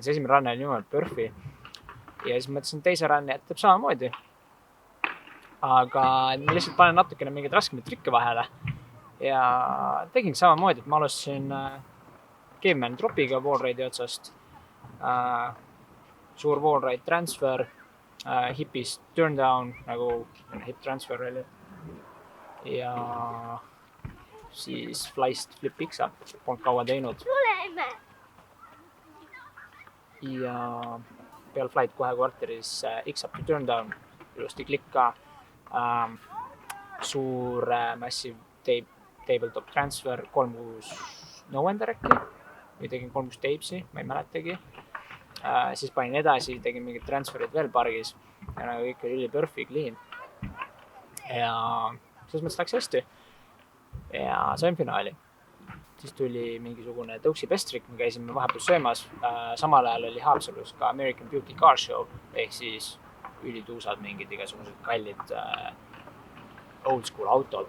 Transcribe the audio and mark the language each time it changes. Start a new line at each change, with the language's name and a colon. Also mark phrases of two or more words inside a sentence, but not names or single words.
Estonian: Igatahes esimene run oli niimoodi perfi. Ja siis mõtlesin teise runni, et teeb samamoodi. Aga ma lihtsalt panen natukene mingeid raskemaid trikke vahele. Ja tegin samamoodi, et ma alustasin Caveman dropiga wallride'i otsast. Suur
English: wallride transfer,
Estonian: hipist
English: turn down,
Estonian: nagu
English: hip transfer
Estonian: oli. Ja siis flyst
English: flip X-up,
Estonian: polnud kaua teinud. Ja peal flight kohe kvarteris
English: X-up turn down,
Estonian: ilusti klikk ka.
English: Suur massive tabletop transfer, 3-6 no-ender äkki.
Estonian: Või tegin 3-6 tapesi, ma ei mäletagi. Siis panin edasi, tegin mingid transferid veel pargis. Ja nagu ikka oli
English: perfect clean.
Estonian: ja selles mõttes läks hästi ja sain finaali. Siis tuli mingisugune tõuksipestrik, me käisime vahepeal söömas, samal ajal oli Haapsalus ka American Beauty Car Show ehk siis ülituusad, mingid igasugused kallid
English: old school
Estonian: autod.